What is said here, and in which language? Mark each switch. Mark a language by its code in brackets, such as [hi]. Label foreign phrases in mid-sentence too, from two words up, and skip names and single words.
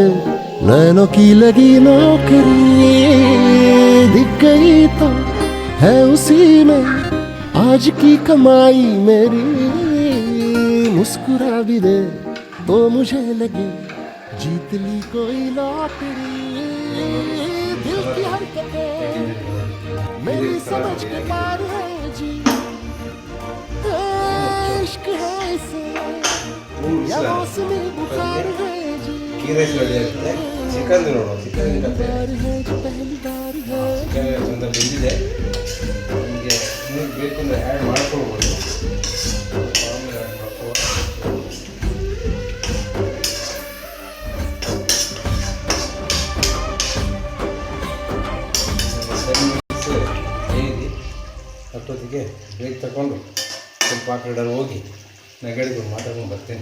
[hi] नैनों की लगी नौकरी, दिख गई तो है उसी में आज की कमाई मेरी, मुस्कुरा भी दे तो मुझे लगे जीत ली कोई लॉटरी, दिल की हरकतें मेरी समझ के पार है जी, इश्क है इसे या मौसमी बुखार है जी, [kn] ಗೀರೈಸ್ ರೆಡಿ ಆಗ್ತದೆ. ಚಿಕನ್ ನೋಡುವ, ಚಿಕನ್ ಕತೆ [hi] पहली बार है [kn] ಚಿಕನ್ ಚಂದ ಬೆಂದಿದೆ. ನಿಮಗೆ ಇನ್ನೂ ಬೇಕು ಅಂದರೆ ಆ್ಯಡ್ ಮಾಡ್ಕೊಳ್ಬೋದು. ಆಮೇಲೆ ಆ್ಯಡ್ ಮಾಡ್ಕೋ. ಹೇಳಿ ಅಷ್ಟೊತ್ತಿಗೆ ಬ್ರೇಕ್ ತಗೊಂಡು ಸ್ವಲ್ಪ ಆ ಕಡೆ ಹೋಗಿ ನಗಡಿಗೆ ಮಾತಾಡ್ಕೊಂಡು ಬರ್ತೇನೆ.